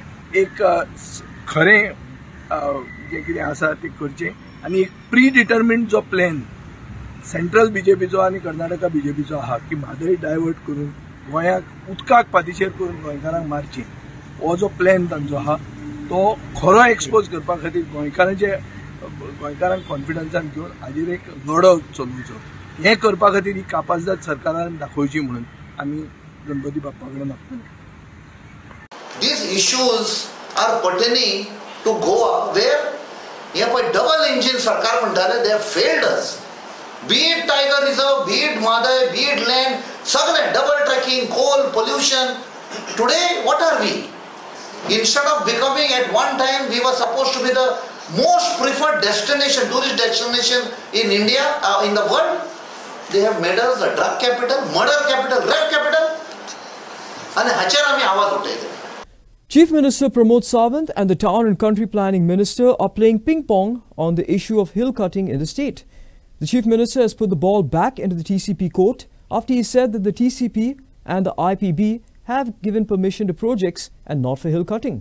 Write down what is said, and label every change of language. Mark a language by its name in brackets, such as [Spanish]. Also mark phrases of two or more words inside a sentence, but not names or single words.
[Konkani] एक खरें जें कितें आसा तें करचें आनी एक [English] pre determined [Konkani] जो प्लॅन सेंट्रल बीजेपीचो आनी कर्नाटका बीजेपीचो आहा की म्हादय डायवर्ट करून गोंयाक उदकाक पातीशेर करून गोंयकारांक मारचें, हो जो प्लॅन तांचो आहा तो खरो एक्सपोज करपा खातीर गोंयकारांक कॉन्फिडन्सान घेवन हाजेर एक लढो चलोवचो. हें करपा खातीर ही कापाजदाद सरकारान दाखोवची म्हणून आमी गणपती बाप्पा कडेन मागतले. [English] These issues are pertaining to Goa where [Konkani] हे पळय [English] double engine [Konkani] सरकार म्हणटाले, [English] they have failed us. Be it Tiger Reserve, be it Madai, be it land, सगळे double tracking, coal, pollution. Today, what are we? Instead of becoming at one time, we were supposed to be the most preferred destination, tourist destination in India, in the world. They have made us the drug capital, murder capital, rape capital. [Konkani] And हाचेर आमी आवाज उठयले. [English] Chief Minister Pramod Sawant and the Town and Country Planning Minister are playing ping-pong on the issue of hill cutting in the state. The Chief Minister has put the ball back into the TCP court after he said that the TCP and the IPB have given permission to projects and not for hill cutting.